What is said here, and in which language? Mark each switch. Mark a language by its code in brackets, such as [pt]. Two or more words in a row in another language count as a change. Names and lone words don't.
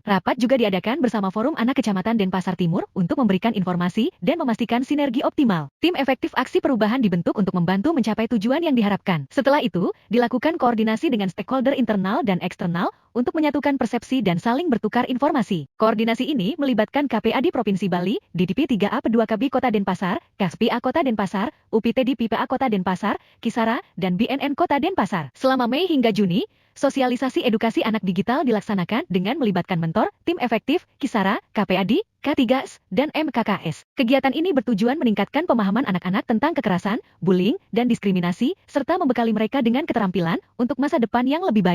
[id] Rapat juga diadakan bersama Forum Anak Kecamatan Denpasar Timur untuk memberikan informasi dan memastikan sinergi optimal. Tim efektif aksi perubahan dibentuk untuk membantu mencapai tujuan yang diharapkan. Setelah itu, dilakukan koordinasi dengan stakeholder internal dan eksternal untuk menyatukan persepsi dan saling bertukar informasi. Koordinasi ini melibatkan KPAD Provinsi Bali, DDP 3A P2KB Kota Denpasar, KASPIA Kota Denpasar, UPTD PPA Kota Denpasar, Kisara, dan BNN Kota Denpasar. Selama Mei hingga Juni, sosialisasi edukasi anak digital dilaksanakan dengan melibatkan mentor, tim efektif, Kisara, KPAD, K3S, dan MKKS. Kegiatan ini bertujuan meningkatkan pemahaman anak-anak tentang kekerasan, bullying, dan diskriminasi, serta membekali mereka dengan keterampilan untuk masa depan yang lebih baik.